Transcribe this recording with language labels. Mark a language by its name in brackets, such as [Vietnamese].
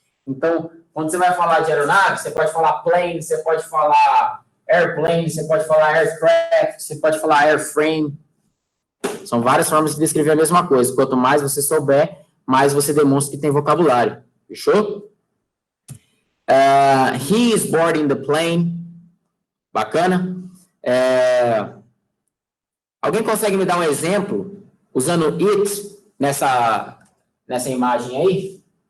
[Portuguese] Então, quando você vai falar de aeronave, você pode falar plane, você pode falar airplane, você pode falar aircraft, você pode falar airframe. São várias formas de descrever a mesma coisa. Quanto mais você souber, mais você demonstra que tem vocabulário. Fechou? [English] He is boarding the plane. [Portuguese] Bacana? Alguém consegue me dar um exemplo usando it nessa imagem aí?